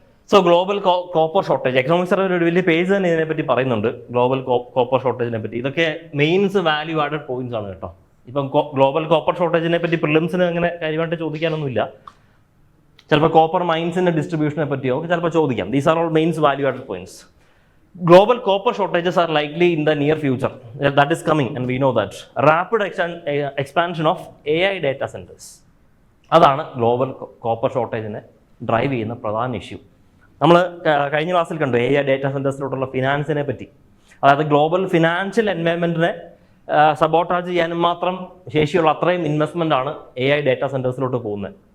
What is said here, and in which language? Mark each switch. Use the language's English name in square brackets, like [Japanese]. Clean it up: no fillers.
[Malayalam] So global copper shortage, economic സർവേയിൽ ഒരു വലിയ പേജ് തന്നെ ഇതിനെപ്പറ്റി പറയുന്നുണ്ട്, ഗ്ലോബൽ കോപ്പർ ഷോർട്ടേജിനെ പറ്റി. ഇതൊക്കെ മെയിൻസ് വാല്യൂ ആഡഡ് പോയിന്റ്സ് ആണ് കേട്ടോ. ഇപ്പം ഗ്ലോബൽ കോപ്പർ ഷോർട്ടേജിനെ പറ്റി പ്രിലിംസിന് അങ്ങനെ കാര്യമായിട്ട് ചോദിക്കാനൊന്നുമില്ല. ചിലപ്പോൾ കോപ്പർ മൈൻസിൻ്റെ ഡിസ്ട്രിബ്യൂഷനെ പറ്റിയോ ചിലപ്പോൾ ചോദിക്കാം. [English] These are all mains value added points. Global copper shortages are likely in the near future. That is coming and we know that. Rapid expansion of AI data centers. [Malayalam] അതാണ് global copper ഷോർട്ടേജിനെ drive ചെയ്യുന്ന പ്രധാന issue. നമ്മൾ കഴിഞ്ഞ ക്ലാസ്സിൽ കണ്ടു AI data സെൻറ്റേഴ്സിലോട്ടുള്ള ഫിനാൻസിനെ പറ്റി. അതായത് global financial എൻവയൺമെൻറ്റിനെ സബോട്ടാജ് ചെയ്യാനും മാത്രം ശേഷിയുള്ള അത്രയും ഇൻവെസ്റ്റ്മെൻ്റ് ആണ് AI ഡേറ്റാ സെൻറ്റേഴ്സിലോട്ട് പോകുന്നത്.